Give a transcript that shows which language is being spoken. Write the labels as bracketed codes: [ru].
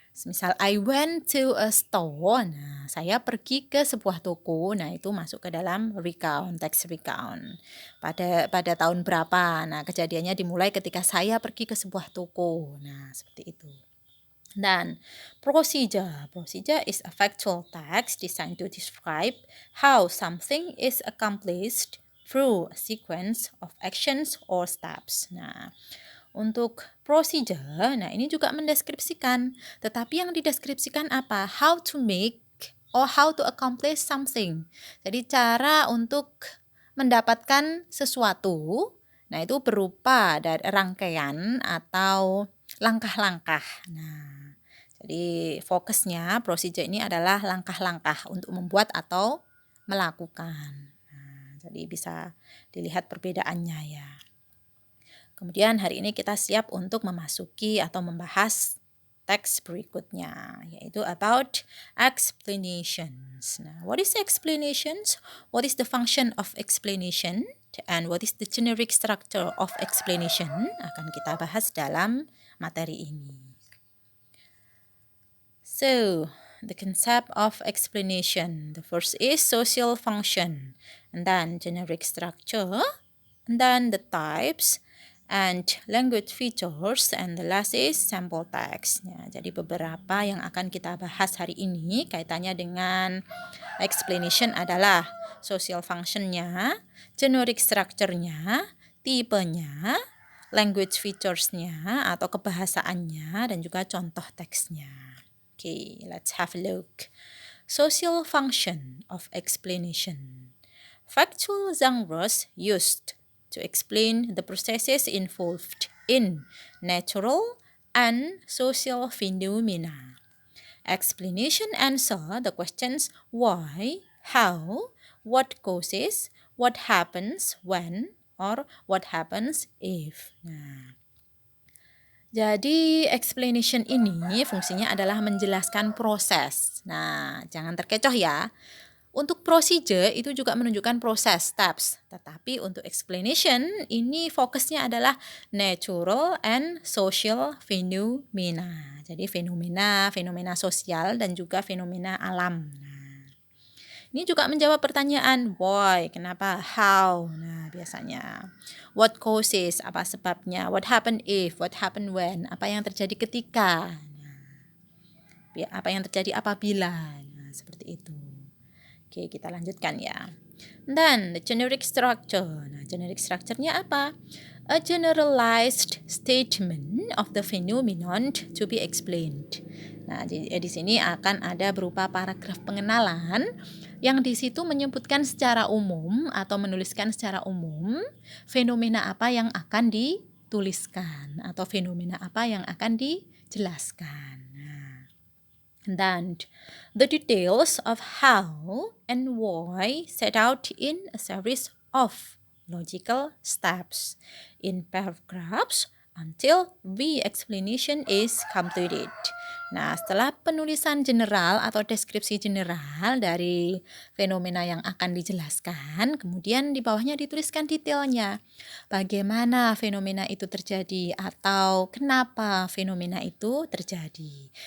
[id] Misal [en] I went to a store. [id] Nah, saya pergi ke sebuah toko. Nah, itu masuk ke dalam recount, teks recount. Pada tahun berapa? Nah, kejadiannya dimulai ketika saya pergi ke sebuah toko. Nah, seperti itu. Dan procedure. [en] Procedure is a factual text designed to describe how something is accomplished through a sequence of actions or steps. [id] Nah, untuk procedure, nah ini juga mendeskripsikan. Tetapi yang dideskripsikan apa? [en] How to make or how to accomplish something. [id] Jadi cara untuk mendapatkan sesuatu, nah itu berupa dari rangkaian atau langkah-langkah. Nah, jadi fokusnya procedure ini adalah langkah-langkah untuk membuat atau melakukan. Nah, jadi bisa dilihat perbedaannya ya. Kemudian hari ini kita siap untuk memasuki atau membahas teks berikutnya, yaitu [en] about explanations. Nah, what is explanations? What is the function of explanation? And what is the generic structure of explanation? [id] Akan kita bahas dalam materi ini. [en] So, the concept of explanation. The first is social function, and then generic structure, and then the types, and language features, and the last is sample text. [id] Ya, jadi beberapa yang akan kita bahas hari ini kaitannya dengan explanation adalah social functionnya, generic structure-nya, tipenya, language features-nya atau kebahasaannya, dan juga contoh teksnya. [en] Okay, let's have a look. Social function of explanation. Factual genres used to explain the processes involved in natural and social phenomena. Explanation answer the questions why, how, what causes, what happens when, or what happens if. [id] Nah, jadi explanation ini fungsinya adalah menjelaskan proses. Nah, jangan terkecoh ya. Untuk procedure itu juga menunjukkan proses, steps. Tetapi untuk explanation ini fokusnya adalah [en] natural and social phenomena. [id] Jadi fenomena sosial dan juga fenomena alam. Nah, Ini juga menjawab pertanyaan why, kenapa, how. Nah, biasanya [en] what causes, [id] apa sebabnya, [en] what happen if, what happen when, [id] apa yang terjadi ketika. Nah, apa yang terjadi apabila. Nah, seperti itu. Oke, kita lanjutkan ya. Dan the generic structure. Nah, generic structure-nya apa? [en] A generalized statement of the phenomenon to be explained. [id] Nah, di sini akan ada berupa paragraf pengenalan yang di situ menyebutkan secara umum atau menuliskan secara umum fenomena apa yang akan dituliskan atau fenomena apa yang akan dijelaskan. [en] Dan the details of how and why set out in a series of logical steps in paragraphs until the explanation is completed. [id] Nah, setelah penulisan general atau deskripsi general dari fenomena yang akan dijelaskan, kemudian di bawahnya dituliskan detailnya. Bagaimana fenomena itu terjadi atau kenapa fenomena itu terjadi.